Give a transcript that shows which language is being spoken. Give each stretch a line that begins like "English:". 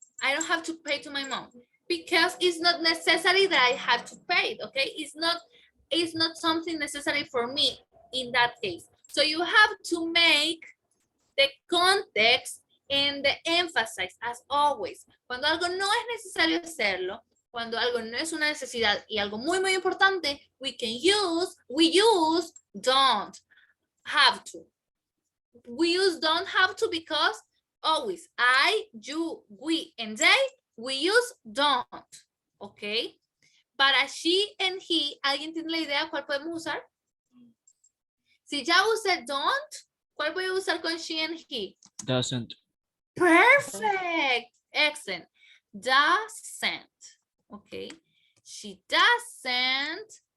English: I don't have to pay to my mom because it's not necessary that I have to pay it, okay? It's not something necessary for me in that case. So you have to make the context and the emphasis as always.
Spanish: Cuando algo no es necesario hacerlo, cuando algo no es una necesidad y algo muy, muy importante,
English: we use don't have to. We use don't have to because always I, you, we, and they, we use don't, okay?
Spanish: Para
English: she and he,
Spanish: ¿alguien tiene la idea cuál podemos usar? Si ya usé don't, ¿cuál voy a usar con
English: she and he? Doesn't. Perfect, excellent. Doesn't, okay? She doesn't.